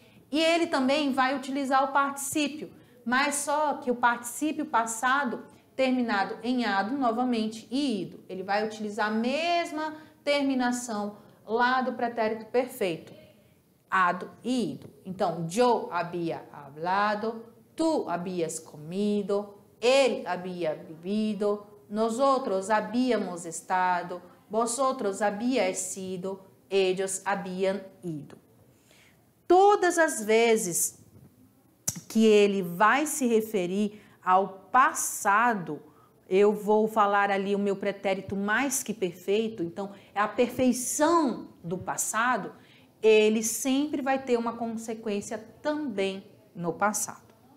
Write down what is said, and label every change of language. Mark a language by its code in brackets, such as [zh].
[pt] E ele também vai utilizar o particípio, mas só que o particípio passado terminado em ado novamente e ido. Ele vai utilizar a mesma terminação lá do pretérito perfeito, ado e ido. [es] Então, yo había hablado, tú habías comido, él había vivido, nosotros habíamos estado, vosotros habíais sido, ellos habían ido. [pt] Todas as vezes que ele vai se referir ao passado, eu vou falar ali o meu pretérito mais que perfeito, então é a perfeição do passado, ele sempre vai ter uma consequência também no passado.